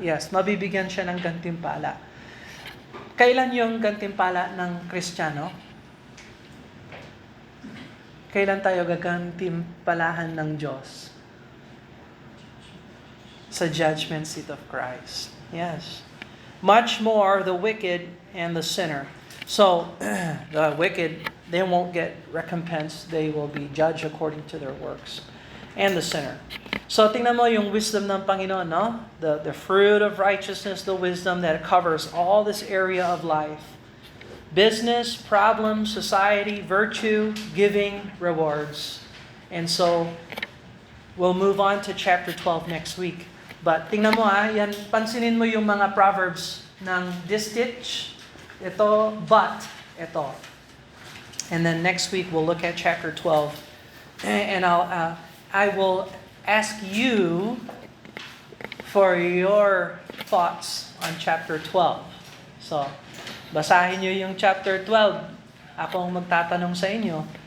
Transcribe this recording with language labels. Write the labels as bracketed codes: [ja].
[tl] Yes, mabibigyan siya ng gantimpala. Kailan yung gantimpala ng Kristiyano? Kailan tayo gagantimpalahan ng Diyos? [en] Sa judgment seat of Christ. Yes. Much more the wicked and the sinner. So, the wicked, they won't get recompense. They will be judged according to their works. And the sinner. So, [tl] tingnan mo yung wisdom ng Panginoon, no? [en] The fruit of righteousness, the wisdom that covers all this area of life. Business, problems, society, virtue, giving, rewards. And so, we'll move on to chapter 12 next week. [tl] But tingnan mo yan, pansinin mo yung mga proverbs ng distich, ito, but, ito. [en] And then next week we'll look at chapter 12. And I will ask you for your thoughts on chapter 12. [tl] So, basahin nyo yung chapter 12. Ako ang magtatanong sa inyo.